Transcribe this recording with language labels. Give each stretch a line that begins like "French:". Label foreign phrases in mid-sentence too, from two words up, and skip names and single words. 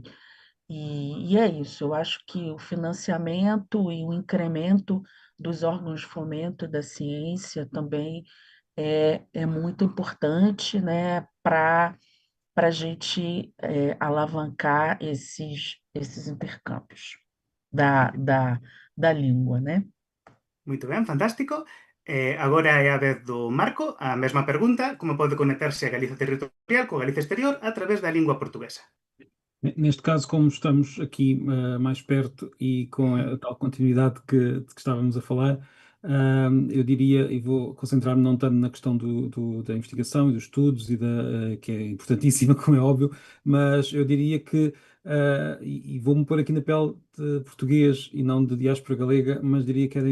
Portuguese: E é isso, eu acho que o financiamento e o incremento dos órgãos de fomento da ciência também é muito importante, né, para a gente alavancar esses intercâmbios da língua, né?
Galician: Muito ben, fantástico. Agora é a vez do Marco, a mesma pregunta, como pode conectarse a Galiza territorial coa Galiza exterior a través da língua portuguesa?
Portuguese: Neste caso, como estamos aqui mais perto e com a tal continuidade de que estávamos a falar, eu diria, e vou concentrar-me não tanto na questão da investigação e dos estudos, que é importantíssima, como é óbvio, mas eu diria que, e vou-me pôr aqui na pele de português e não de diáspora galega, mas diria que era